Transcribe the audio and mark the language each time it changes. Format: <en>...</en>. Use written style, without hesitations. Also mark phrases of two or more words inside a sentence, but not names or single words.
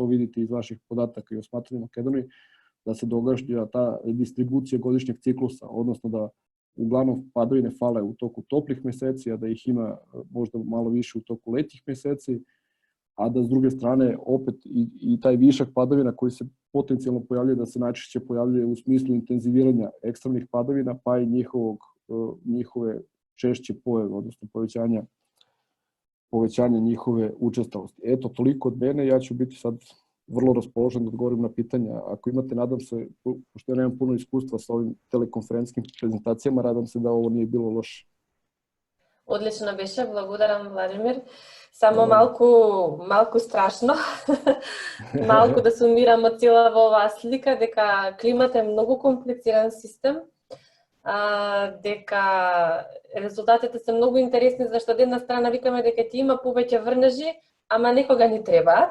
<sr>vidite iz vaših podataka i o smatranju Makedoniji, da se događa ta distribucija godišnjeg ciklusa, odnosno da uglavnom padavine fale u toku toplih meseci, a da ih ima možda malo više u toku letnjih meseci, a da s druge strane opet i taj višak padavina koji se potencijalno pojavljuje, da se najčešće pojavljuje u smislu intenziviranja ekstremnih padavina, pa i njihove češće pojave, odnosno povećanja njihove učestalosti. Eto, toliko od mene, ja ću biti sad vrlo raspoložen da odgovorim na pitanja. Ako imate, nadam se, pošto ja nemam puno iskustva sa ovim telekonferentskim prezentacijama, nadam se da ovo nije bilo loše.</sr> <mk>Одлично беше, благодарам, Владимир. Само малку страшно. Малку да сумирам од цела во оваа слика, дека климата е многу комплициран систем, дека резултатите се многу интересни, зашто од една страна викаме дека ќе има повеќе врнежи, ама некога ни требаат.</mk>